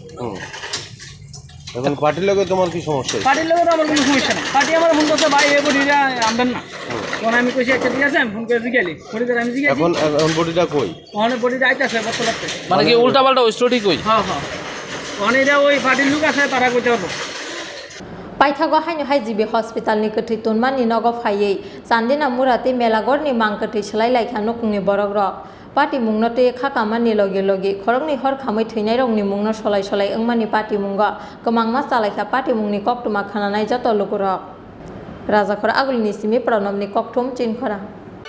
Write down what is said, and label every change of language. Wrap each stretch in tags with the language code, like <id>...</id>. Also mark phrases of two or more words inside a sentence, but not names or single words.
<bn>এখন পার্টির লগে তোমার কি সমস্যা? পার্টির লোক তো আমার কোনো সমস্যা নেই, পার্টি আমার ফোন করছে ভাই এই বডিটা আমবেন না। তখন আমি কইছি আচ্ছা ঠিক আছে, আমি ফোন করে জিজ্ঞালি হরিদার, আমি জিজ্ঞাসি এখন বডিটা কই? ওখানে বডিটা আইতেছে বর্তমানে। মানে কি উল্টা পাল্টা ওই স্টোরি কই? হ্যাঁ হ্যাঁ ওখানে এটা ওই পার্টির লোক আছে, তারা কইতে পারবো।</bn> <trp>पाइथागो हाइनो हाइजिबि हस्पिटालनि कथै तोनमानि नगो फायै चान्दिना मुराते मेलागरनि मांकथै सलाय लायखा नकुंनि बरग रक पार्टी मुंनो ते खाकामानि लगे लगे खरंनि हर खामै थैनाय रंनि मुंनो सलाय सलाय ओंमानि पार्टी मुंगा गोमांमा चालायखा पार्टी मुंनि कक्टमा खानानाय जत लोक रक राजाखर आगुलनि सिमि प्रणबनि कक्टम चिनखरा।</trp>